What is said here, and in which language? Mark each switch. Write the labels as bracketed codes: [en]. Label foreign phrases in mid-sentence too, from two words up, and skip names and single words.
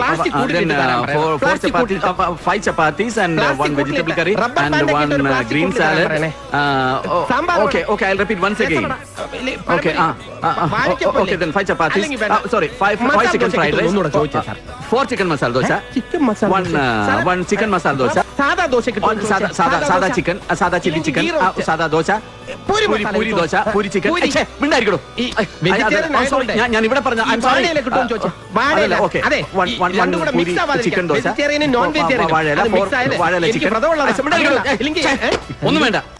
[en] Then 4 chapatis, 5 chapatis and 1 vegetable curry and 1 green salad. Okay, I'll repeat once again. Okay, okay, then 5 chapatis. Sorry, 5 chicken fried rice. 4 chicken masala dosa. 1 chicken masala dosa. Sada chicken, sada chili chicken, sada dosa. Puri dosa, puri chicken. [ml] ഞാൻ ഇവിടെ പറഞ്ഞ ചിക്കൻ ദോശ, വാഴയില ചിക്കൻ ഒന്നും വേണ്ട.